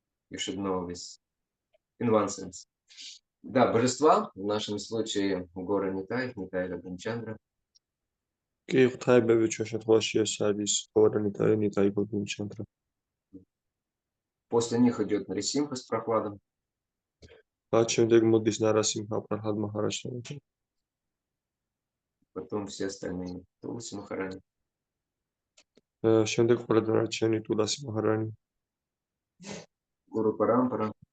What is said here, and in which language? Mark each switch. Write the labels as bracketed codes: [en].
[en] You should know this in one sense. [ru] Да, божества, в нашем случае Гора Нитай, Нитай Рамчандра. [ka] კი, ღვთაებები ჩვენ შემთხვევაში ეს არის გორა ნიტაი, ნიტაი გორჩანდრა. [ru] После них идет Нарисимха с прохладом. [ka] მათ შემდეგ მოდის нарасимха прохлад махараджа. [ru] Потом все остальные. Тулси Махарани. [ka] შემდეგ ყველა დანარჩენი ტულასი მაჰარანი. [ru] Гуру Парампара.